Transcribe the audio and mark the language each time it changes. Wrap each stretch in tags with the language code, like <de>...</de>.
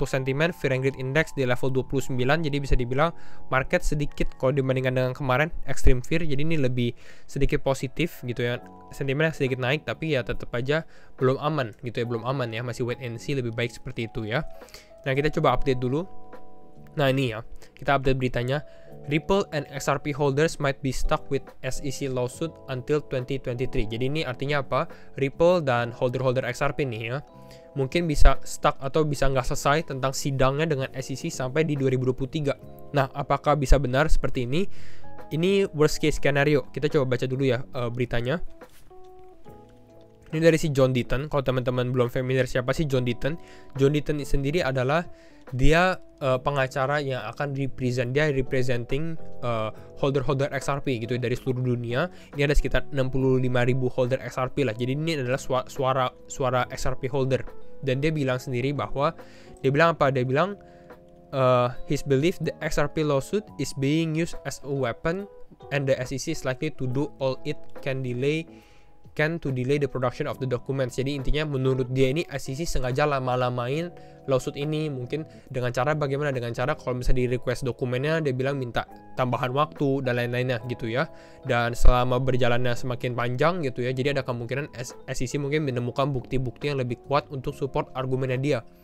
<id>Untuk sentimen Fear and Greed Index di level 29, jadi bisa dibilang market sedikit kalau dibandingkan dengan kemarin extreme fear, jadi ini lebih sedikit positif gitu ya. Sentimennya sedikit naik tapi ya tetap aja belum aman gitu ya, belum aman ya, masih wait and see, lebih baik seperti itu ya. Nah, kita coba update dulu. Nah, ini ya, kita update beritanya.</id> <en>Ripple and XRP holders might be stuck with SEC lawsuit until 2023.</en> <id>Jadi ini artinya apa? Ripple dan holder-holder XRP nih ya, mungkin bisa stuck atau bisa nggak selesai tentang sidangnya dengan SEC sampai di 2023. Nah, apakah bisa benar seperti ini? Ini worst case scenario. Kita coba baca dulu ya beritanya. Ini dari si John Deaton. Kalau teman-teman belum familiar siapa sih John Deaton? John Deaton sendiri adalah dia pengacara yang akan representing holder-holder XRP gitu ya, dari seluruh dunia. Ini ada sekitar 65.000 holder XRP lah. Jadi ini adalah suara XRP holder. Dan dia bilang sendiri bahwa dia bilang apa? Dia bilang</id> <en>his belief the XRP lawsuit is being used as a weapon and the SEC is likely to do all it can to delay the production of the documents.</en> <id>Jadi intinya menurut dia ini SEC sengaja lama-lamain lawsuit ini, mungkin dengan cara bagaimana? Dengan cara kalau misalnya di request dokumennya dia bilang minta tambahan waktu dan lain-lainnya gitu ya. Dan selama berjalannya semakin panjang gitu ya, jadi ada kemungkinan SEC mungkin menemukan bukti-bukti yang lebih kuat untuk support argumennya dia.</id>